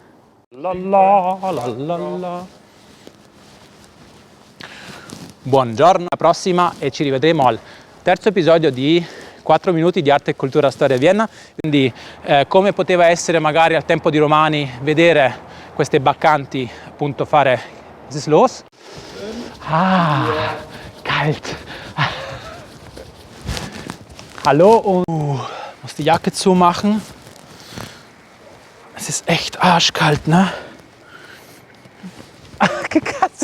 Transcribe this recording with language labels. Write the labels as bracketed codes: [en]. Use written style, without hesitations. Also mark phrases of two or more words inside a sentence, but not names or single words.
[it] Buongiorno, alla prossima e ci rivedremo al terzo episodio di 4 minuti di arte e cultura storia a Vienna. Quindi come poteva essere magari al tempo di Romani vedere queste baccanti appunto fare [de] Was ist los? Kalt. Hallo und Muss die Jacke zumachen. Es ist echt arschkalt, ne? Ach,